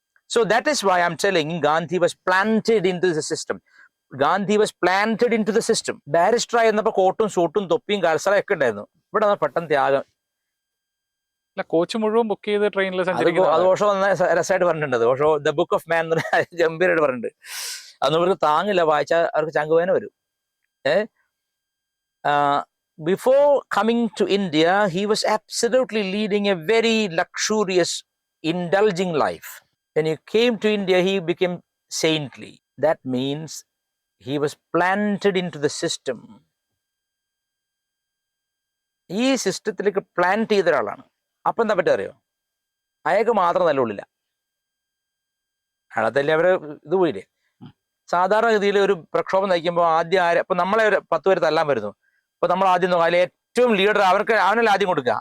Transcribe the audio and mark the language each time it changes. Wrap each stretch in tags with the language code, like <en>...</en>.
<en>So that is why I'm telling Gandhi was planted into the system. Gandhi was planted into the system.</en> <ml>Barrister ആയിരുന്നപ്പോൾ കോട്ടും സൂട്ടും തൊപ്പിയും കൽസറയൊക്കെ ഉണ്ടായിരുന്നു. ഇവിടെ പെട്ടെന്ന് ത്യാഗം. അല്ല കോച്ച് മുഴുവൻ ബുക്ക് ചെയ്ത് ട്രെയിനിൽ അത് സഞ്ചരിക്കുന്ന ഓഷോ രസമായിട്ട് പറഞ്ഞിട്ടുണ്ട്. ഓഷോ ദ ബുക്ക് ഓഫ് മാൻ ഗംഭീരമായിട്ട് പറഞ്ഞിട്ടുണ്ട്. അതൊന്നും അവർക്ക് താങ്ങില്ല, വായിച്ചാൽ അവർക്ക് ചങ്കുവേന വരും.</ml> <en>Before coming to India he was absolutely leading a very luxurious indulging life. When he came to India, he became saintly. That means he was planted into the system.</en> <ml>ഈ സിസ്റ്റത്തിലേക്ക് plant ചെയ്ത ഒരാളാണ്. അപ്പം എന്താ പറ്റുക അറിയോ? അയാൾക്ക് മാത്രം നല്ല ഉള്ളില്ല, അയാളത്തല്ലേ അവര് ഇത് പോയില്ലേ. സാധാരണഗതിയിൽ ഒരു പ്രക്ഷോഭം നയിക്കുമ്പോൾ ആദ്യം ഇപ്പൊ നമ്മളെ 10 പേര് തല്ലാൻ വരുന്നു, അപ്പൊ നമ്മൾ ആദ്യം നോക്കാം അതിൽ ഏറ്റവും ലീഡർ അവനല്ല ആദ്യം കൊടുക്കുക.</ml>